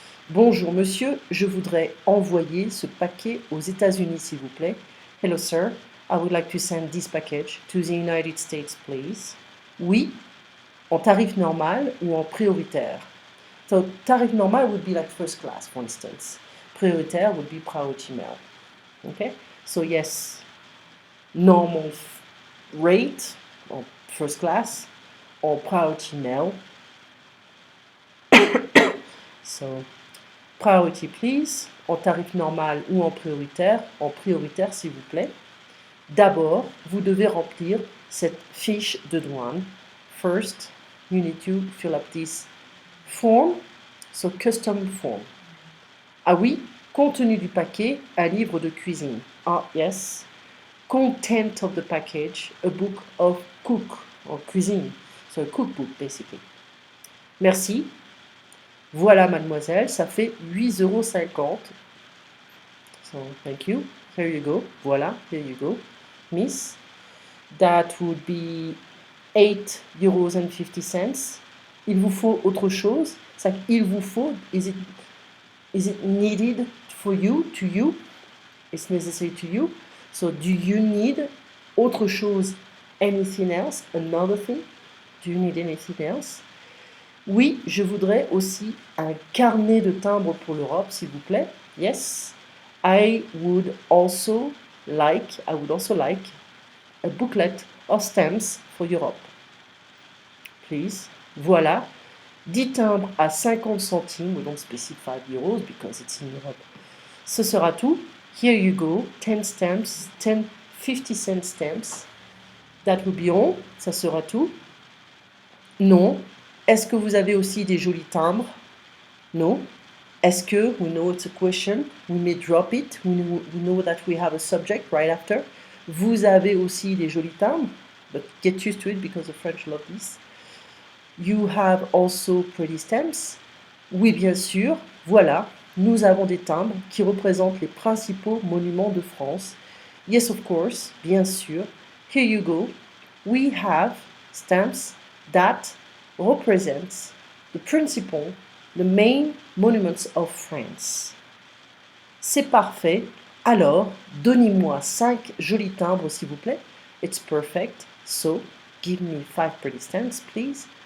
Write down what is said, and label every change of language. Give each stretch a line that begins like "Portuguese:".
French: Bonjour monsieur, je voudrais envoyer ce paquet aux États-Unis s'il vous plaît.
English: Hello sir, I would like to send this package to the United States please.
French: Oui, en tarif normal ou en prioritaire.
English: So tarif normal would be like first class, for instance. Prioritaire would be priority mail. Okay, so yes, normal rate or first class or priority mail. So priority please,
French: en tarif normal ou en prioritaire s'il vous plaît. D'abord, vous devez remplir cette fiche de douane.
English: First, you need to fill up this form, so custom form.
French: Ah oui, contenu du paquet, un livre de cuisine.
English: Ah yes, content of the package, a book of cook or cuisine, so a cookbook basically.
French: Merci. Voilà mademoiselle, ça fait 8,50 €.
English: So thank you. Here you go. Voilà, here you go. Miss, that would be 8,50 €.
French: Il vous faut autre chose? Ça, il vous faut,
English: is it needed for you, to you? It's necessary to you. So do you need
French: autre chose?
English: Anything else? Another thing? Do you need anything else?
French: Oui, je voudrais aussi un carnet de timbres pour l'Europe, s'il vous plaît.
English: Yes, I would also like a booklet of stamps for Europe.
French: Please. Voilà. 10 timbres à 50 centimes,
English: we don't specify euros because it's in Europe.
French: Ce sera tout.
English: Here you go, 10 stamps, 50-cent stamps. That will be all.
French: Ça sera tout. Non. Est-ce que vous avez aussi des jolis timbres?
English: No.
French: Est-ce que,
English: we know it's a question, we may drop it, we know that we have a subject right after.
French: Vous avez aussi des jolis timbres,
English: but get used to it because the French love this. You have also pretty stamps.
French: Oui, bien sûr. Voilà, nous avons des timbres qui représentent les principaux monuments de France.
English: Yes, of course,
French: bien sûr.
English: Here you go. We have stamps that represents the main monuments of France.
French: C'est parfait. Alors, donnez-moi 5 jolis timbres, s'il vous plaît.
English: It's perfect. So, give me 5 pretty stamps, please.